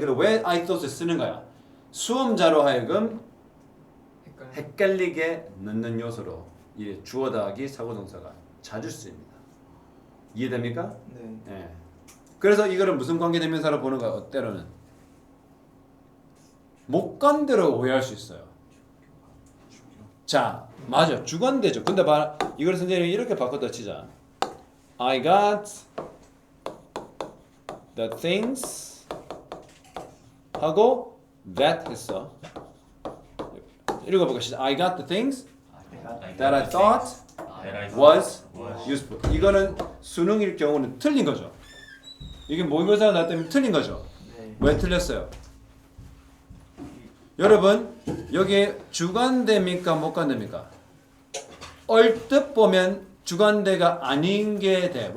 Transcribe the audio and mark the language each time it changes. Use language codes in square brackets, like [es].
[ko] 근데 왜 I thought을 쓰는 거야? 수험자로 하여금 헷갈리게 넣는 요소로 이 주어 더하기 사고동사가 자주 쓰입니다. 이해됩니까? 네. 네. 그래서 이거를 무슨 관계대명사로 보는 거야? 때로는 목관대로 오해할 수 있어요. 자, 맞아. 주관대죠. 근데 봐, 이걸 선생님이 이렇게 바꿨다 치자. [en] I got the things [ko] 하고 [en] that [ko] 했어. 읽어볼까? 시작. [en] I got the things that I thought was useful. [ko] 이거는 수능일 경우는 틀린 거죠. 이게 모의고사가 나왔다면 틀린 거죠. 네. 왜 틀렸어요? 여러분 여기 주관대입니까 목관대입니까? 얼뜻 보면 주관대가 아닌 게 돼.